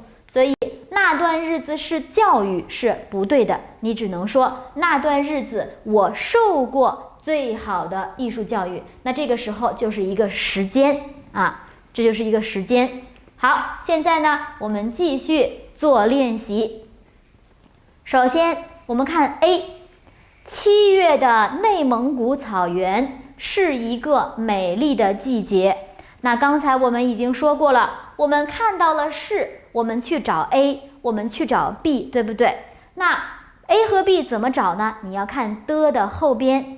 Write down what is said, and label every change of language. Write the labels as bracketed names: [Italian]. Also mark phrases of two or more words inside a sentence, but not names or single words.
[Chinese] 所以那段日子是教育是不對的，你只能說那段日子我受過最好的藝術教育。那這個時候就是一個時間啊。這就是一個時間。好，現在呢，我們繼續做練習。首先，我們看 A，7 月的內蒙古草原是一個美麗的季節。那剛才我們已經說過了，我們看到了是，我們去找 A， 我們去找 B， 对不對？那 A 和 B 怎麼找呢？你要看的後邊。